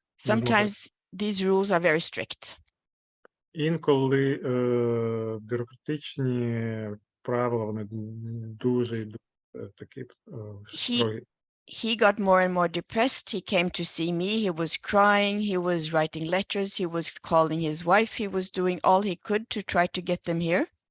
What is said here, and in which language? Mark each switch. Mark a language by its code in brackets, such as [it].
[en] Sometimes these rules are very strict. [uk] Інколи бюрократичні правила, вони дуже такі строгі. [en] he got more and more depressed. He came to see me. He was crying. He was writing letters. He was calling his wife. He was doing all he could to try to get them here.